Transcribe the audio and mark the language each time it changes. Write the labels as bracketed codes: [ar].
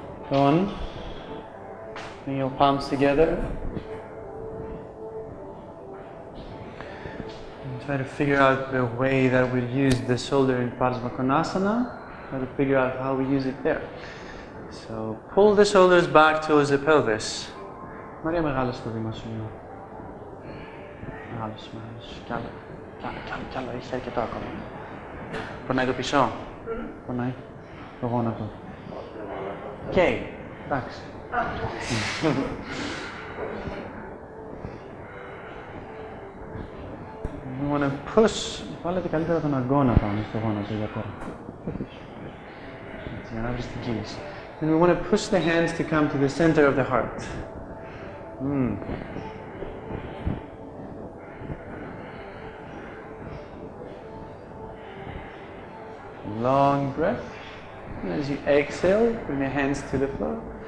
[en] Go on. Bring your palms together. And try to figure out the way that we use the shoulder in Padmasana. Try to figure out how we use it there. So pull the shoulders back towards the pelvis. [el] Maria μεγάλο στο βήμα σου. Μεγάλος. Κι άλλο, έχει αρκετό ακόμα. Πονάει το πίσω. Πονάει το γόνατο. Οκ, εντάξει. [en] We want to push. [el] Βάλετε καλύτερα τον αγκώνα πάνω στο γόνατο για τώρα. Έτσι, για να βρεις την κίνηση. [en] And we want to push the hands to come to the center of the heart. Long breath. And as you exhale, bring your hands to the floor.